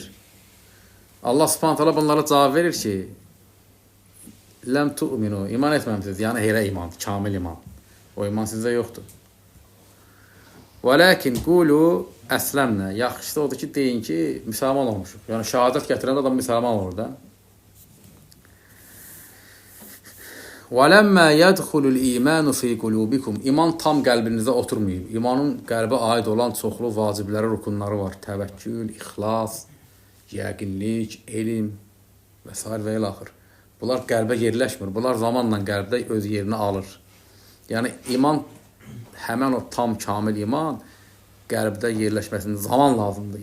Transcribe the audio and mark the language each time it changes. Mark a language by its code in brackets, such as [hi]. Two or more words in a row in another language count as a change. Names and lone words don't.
[ar] الله سبحانه وتعالى [az] bunlara cavab verir ki, [ar] لم تؤمنوا, [az] iman etməmisiniz. Yəni elə iman, kamil iman. O iman sizdə yoxdur. [ar] ولكن قولوا أسلمنا. [az] Yaxşısı odur ki, deyin ki, müsəlman olmuşuq. Yəni şəhadət gətirən adam müsəlman olur da. [ar] وَلَمَّا يَدْخُلُ الْإِيمَانُ فِي قُلُوبِكُمْ [az] İman tam qəlbinizə oturmayıb. İmanın qəlbə aid olan çoxlu vacibləri, rukunları var. Təvəkkül, ixlas, yəqinlik, elm və s. və ilə axır. Bunlar qəlbə yerləşmir. Bunlar zamanla qəlbdə öz yerini alır. Yəni iman, həmən o tam kamil iman qəlbdə yerləşməsində zaman lazımdır.